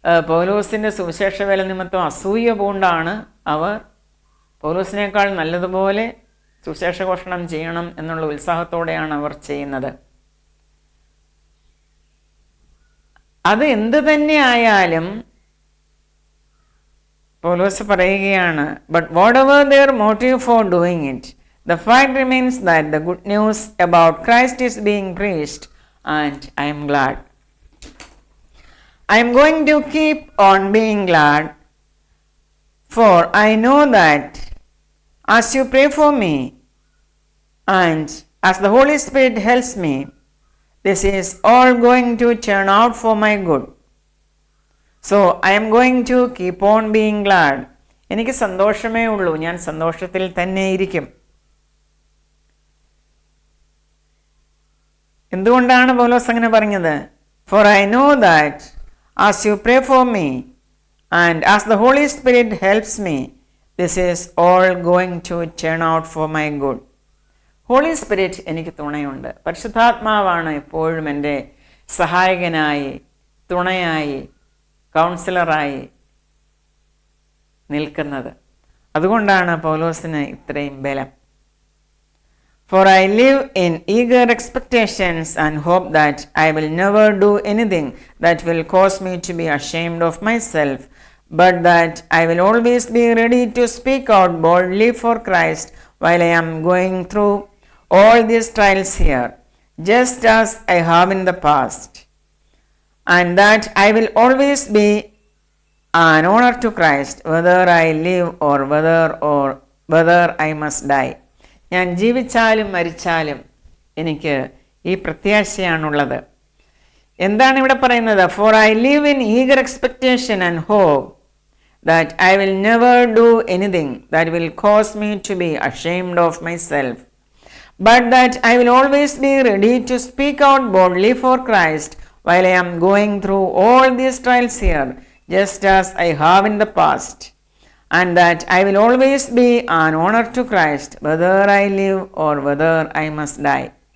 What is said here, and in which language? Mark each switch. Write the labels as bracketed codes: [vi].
[ml] പൗലോസിൻ്റെ സുവിശേഷ വേല നിമിത്തം അസൂയ പൂണ്ടാണ് അവർ പൗലോസിനേക്കാൾ നല്ലതുപോലെ സുവിശേഷ ഘോഷണം ചെയ്യണം എന്നുള്ള ഉത്സാഹത്തോടെയാണ് അവർ ചെയ്യുന്നത്. അത് എന്ത് തന്നെ ആയാലും പൗലോസ് പറയുകയാണ്, [en] But whatever their motive for doing it, the fact remains that the good news about Christ is being preached and I am glad. I am going to keep on being glad, for I know that as you pray for me and as the Holy Spirit helps me, this is all going to turn out for my good. So I am going to keep on being glad. [ml] എനിക്ക് സന്തോഷമേ ഉള്ളൂ, ഞാൻ സന്തോഷത്തിൽ തന്നെ ഇരിക്കും. എന്തുകൊണ്ടാണ് പൗലോസ് അങ്ങനെ പറഞ്ഞത്? [en] For I know that as you pray for me and as the Holy Spirit helps me, this is all going to turn out for my good. [ml] Holy spirit എനിക്ക് തുണയുണ്ട്. പരിശുദ്ധാത്മാവാണ് എപ്പോഴും എൻ്റെ സഹായകനായി, തുണയായി, കൗൺസിലറായി നിൽക്കുന്നത്. അതുകൊണ്ടാണ് പൗലോസിന് ഇത്രയും ബലം. [en] For I live in eager expectations and hope that I will never do anything that will cause me to be ashamed of myself, but that I will always be ready to speak out boldly for Christ while I am going through all these trials here, just as I have in the past, and that I will always be an honor to Christ, whether I live or whether I must die. [ml] ഞാൻ ജീവിച്ചാലും മരിച്ചാലും എനിക്ക് ഈ പ്രത്യാശയാണുള്ളത്. എന്താണ് ഇവിടെ പറയുന്നത്? [en] For I live in eager expectation and hope that I will never do anything that will cause me to be ashamed of myself, but that I will always be ready to speak out boldly for Christ while I am going through all these trials here, just as I have in the past, and that I will always be an honor to Christ, whether I live or whether I must die.